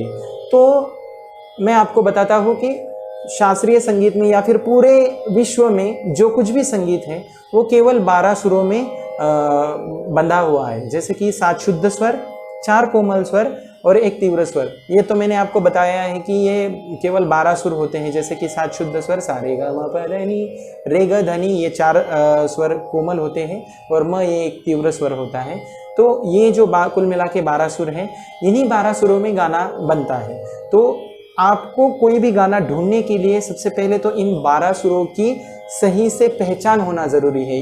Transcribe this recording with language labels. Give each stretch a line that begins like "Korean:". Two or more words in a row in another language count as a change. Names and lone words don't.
Hindi: तो मैं आपको बताता हूँ कि शास्त्रीय संगीत में या फिर पूरे विश्व में जो कुछ भी संगीत है वो केवल 12 सुरों में बंधा हुआ है, जैसे कि 7 शुद्ध स्वर, 4 कोमल स्वर और 1 तीव्र स्वर। ये तो मैंने आपको बताया है कि ये केवल 12 सुर होते हैं, जैसे कि 7 शुद्ध स्वर सा रे ग म प ध नि, रे ग ध नि, ये 4 स्वर कोमल होते हैं और म ये 1 तीव्र स्वर होता है। तो ये जो कुल मिला के 12 सुर हैं, इन्हीं 12 सुरों में गाना बनता है। तो आपको कोई भी गाना ढूंढने के लिए सबसे पहले तो इन 12 सुरों की सही से पहचान होना ज़रूरी है।